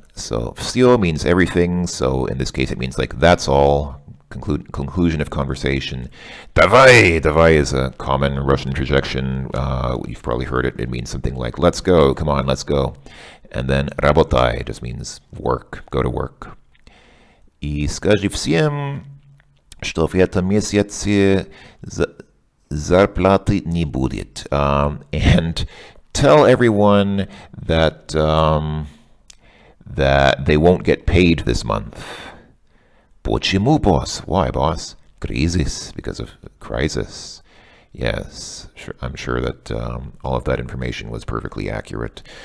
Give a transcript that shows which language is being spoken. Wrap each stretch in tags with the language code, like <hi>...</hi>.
<en>So, все means everything, so in this case it means like, that's all. Conclusion of conversation. Davai! Davai is a common Russian interjection. You've probably heard it. It means something like, let's go, come on, let's go. And then работай just means work, go to work.</en> <ru>И скажи всем, что в этом месяце зарплаты не будет.</ru> <en>And tell everyone that that they won't get paid this month.</en> <ru>Почему,</ru> <en>boss? Why, boss?</en> <ru>Кризис,</ru> <en>because of crisis. Yes, I'm sure that all of that information was perfectly accurate.</en>